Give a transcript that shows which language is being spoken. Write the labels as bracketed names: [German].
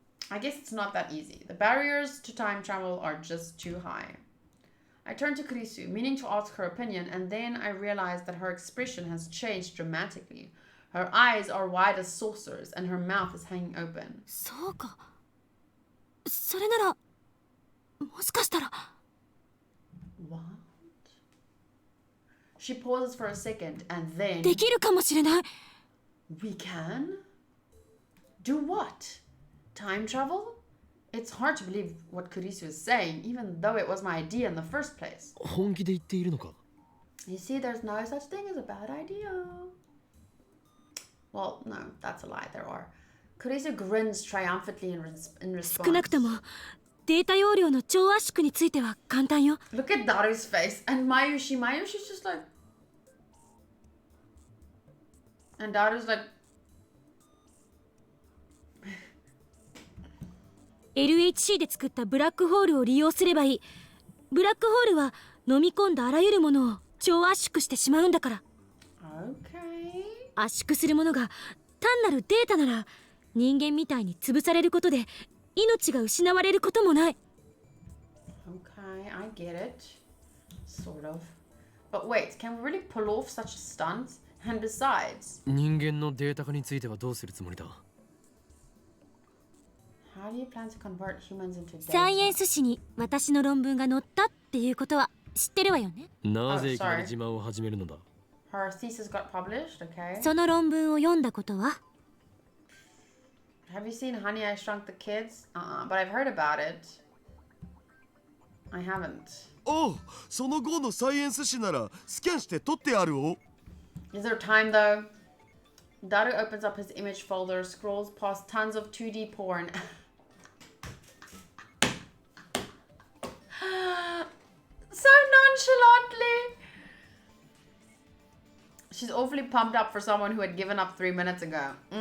[English] I guess it's not that easy. The barriers to time travel are just too high. I turned to Krisu, meaning to ask her opinion, and then I realized that her expression has changed dramatically. Her eyes are wide as saucers, and her mouth is hanging open. [Japanese] そうか。それなら、もしかしたら。 [English] What? She pauses for a second, and then... [Japanese] できるかもしれない。 [English] We can? Do what? Time travel? It's hard to believe what Kurisu is saying, even though it was my idea in the first place. [Japanese] 本気で言っているのか？ [English] You see, there's no such thing as a bad idea. Well, no, that's a lie, there are. Kurisu grins triumphantly in response. [Japanese] 少なくともデータ容量の超圧縮については簡単よ。 [English] Look at Daru's face. And Mayushi's just like... And Daru's like... [Japanese] LHC で作ったブラックホールを利用すればいい。ブラックホールは飲み込んだあらゆるものを超圧縮してしまうんだから。 [English] Okay. [Japanese] 圧縮するものが単なるデータなら人間みたいに潰されることで命が失われることもない。 [English] Okay, I get it. Sort of. But wait, can we really pull off such a stunt? And besides... [Japanese] 人間のデータ化についてはどうするつもりだ？ [English] How do you plan to convert humans into [Japanese] サイエン [English] data? [Japanese] ス誌に私の論文が載ったっていうことは知ってるわよね。なぜいきなり自慢を始めるのだ？ [English] Her thesis got published, okay. [Japanese] その論文を読んだことは？ [English] Have you seen Honey, I Shrunk the Kids? But I've heard about it. I haven't. [Japanese] おう、その号のサイエンス誌ならスキャンして撮ってあるお。 [English] Is there time though? Daru opens up his image folder, scrolls past tons of 2D porn. So nonchalantly. She's awfully pumped up for someone who had given up 3 minutes ago.